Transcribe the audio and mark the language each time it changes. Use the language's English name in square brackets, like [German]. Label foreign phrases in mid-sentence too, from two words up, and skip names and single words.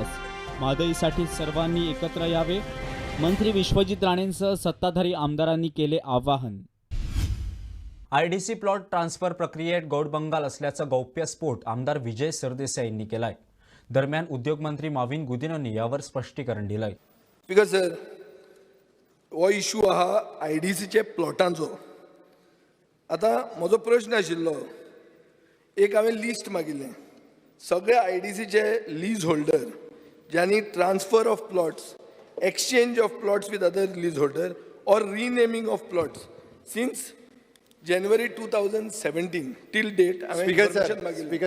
[Marathi] महागाईसाठी सर्वांनी एकत्र यावे. मंत्री विश्वजित राणेंसह सत्ताधारी आमदारांनी केले आवाहन. आयडीसी प्लॉट ट्रान्सफर प्रक्रियेत गौडबंगाल असल्याचं गौप्यस्फोट आमदार विजय सरदेसाईंनी केलाय. दरम्यान उद्योगमंत्री माविन गुदिन्होंनी यावर स्पष्टीकरण दिलंय. [English] because sir [Konkani] हो इश्यू आहा आयडीसीचे प्लॉटांचो. आता म्हजो प्रश्न आशिल्लो, एक हांवें लिस्ट मागिल्लें सगळे आयडीसीचे [English] lease holder [Konkani] ज्यांनी [English] transfer of plots, exchange of plots with other lease holder [Konkani] और [English] renaming of plots since January 2017 till date [Konkani] हांवें इन्फॉर्मेशन मागिल्लें.